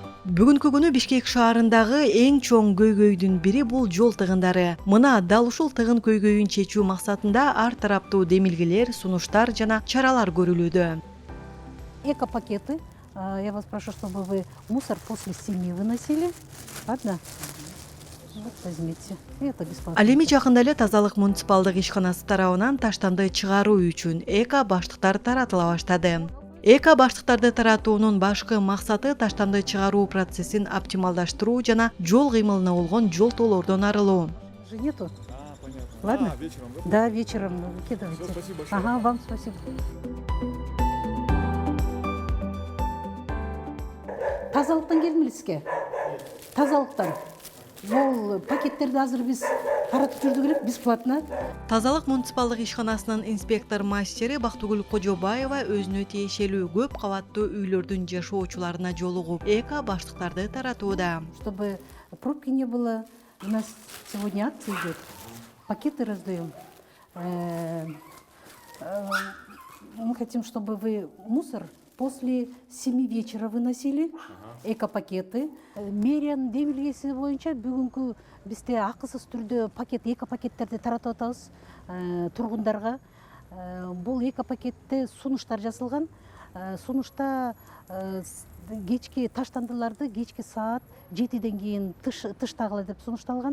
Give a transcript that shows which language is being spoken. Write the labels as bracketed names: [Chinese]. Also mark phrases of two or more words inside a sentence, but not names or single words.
[Kyrgyz] Бүгүнкү күнү Бишкек шаарындагы эң чоң көйгөйдүн бири бул жол тыгындары. Мына дал ушул тыгын көйгөйүн чечүү максатында ар тараптуу демилгелер, сунуштар жана чаралар көрүлүүдө. [Russian] Эко-пакеты. Я вас прошу, чтобы вы мусор после 7 выносили. Ладно? Вот возьмите. Это бесплатно. [Kyrgyz] Ал эми жакында эле тазалык муниципалдык ишканасы тарабынан таштанды чыгаруу үчүн эко баштыктар таратыла баштады. Эко баштыктарды таратуунун башкы максаты таштанды чыгаруу процессин оптималдаштыруу жана жол кыймылына болгон жолтоолордон арылуу. [Russian] Уже нету? Понятно. Ладно? Вечером, да? Да, вечером выкидывайте. Всё, спасибо большое. Ага, вам спасибо. [Kyrgyz] Тазалыктан келдиңизге? Тазалыктан. Бул пакеттерди азыр биз таратып жүрдүк элек бесплатно. Тазалык муниципалдык ишканасынын инспектор мастери Бактыгүл Кожобаева өзүнө тиешелүү көп кабаттуу үйлөрдүн жашоочуларына жолугуп эко баштыктарды таратууда. [Russian] Чтобы пробки не было, у нас сегодня акция идет. Пакеты раздаем. Мы хотим, чтобы вы мусор после 7 вечера выносили. Эко-пакеты. [Kyrgyz] Мэрияның демилгеси боюнча бүгүнкү бизде акысыз түрдө эко-пакеттерди таратып атабыз тургундарга. Бул эко-пакетте сунуштар жасалган. Сунушта кечки таштандыларды кечки саат 7ден кийин тыштагыла деп сунушталган.